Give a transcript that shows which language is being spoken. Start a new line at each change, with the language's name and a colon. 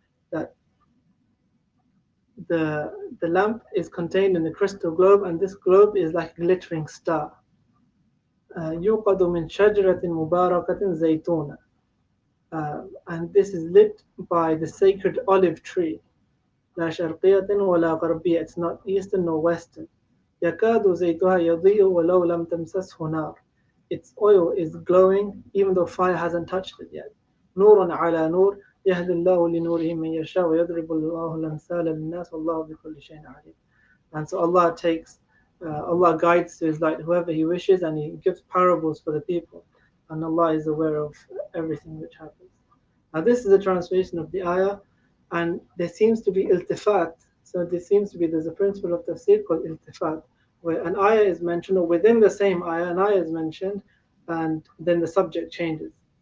English: That the lamp is contained in a crystal globe, and this globe is like a glittering star.
Arabic: يُوقَدُ مِنْ شَجْرَةٍ مُبَارَكَةٍ زَيْتُونَةٍ.
English: And this is lit by the sacred olive tree.
Arabic: لا شرقية ولا غربية.
English: It's not eastern nor western.
Arabic: يكاد زيتها يضيء ولو لم تمسسه نار.
English: Its oil is glowing even though fire hasn't touched it yet.
Arabic: نور على نور يهدي الله لنوره من يشاء ويضرب الله الأمثال للناس والله بكل شيء عليم.
English: And so Allah guides to His light whoever He wishes, and He gives parables for the people. And Allah is aware of everything which happens. Now this is a translation of the ayah, and there seems to be iltifat. So this seems to be there's a principle of tafsir called iltifat, where an ayah is mentioned, or within the same ayah, an ayah is mentioned, and then the subject changes.